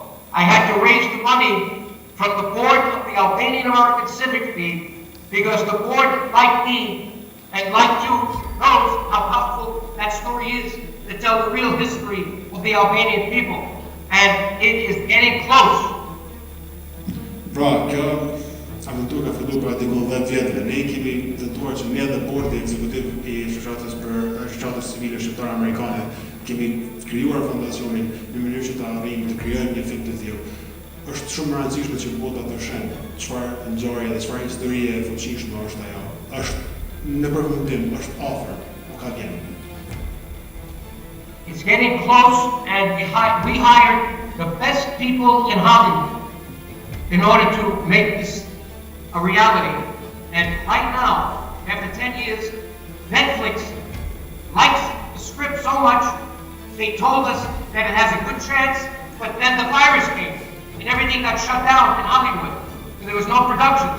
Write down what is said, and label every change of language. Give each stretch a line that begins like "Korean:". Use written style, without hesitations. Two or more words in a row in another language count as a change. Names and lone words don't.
English: I had to raise the money from the board of the Albanian American Civic League because the board, like me, and like you, knows how powerful that story is to tell the real history of the Albanian people. And it is getting close.
Albanian: Pra, kjo aventurë ka filluar për atikull 10 vjetre. Ne kemi tentuar që ne dhe bordi ekzekutiv i shoqatës civile shqiptare-amerikane kemi krijuar fondacionin në mënyrë që të arrijmë të krijojmë një film të tillë. Është shumë e rëndësishme që bota të shenë çfarë ngjarje dhe çfarë historie e fuqishme është ajo. Është në përfundim, është afër, nuk ka vjen.
English: It's getting close, and we hired the best people in Hollywood in order to make this a reality. And right now, after 10 years, Netflix likes the script so much, they told us that it has a good chance, but then the virus came, and everything got shut down in Hollywood, and there was no productions.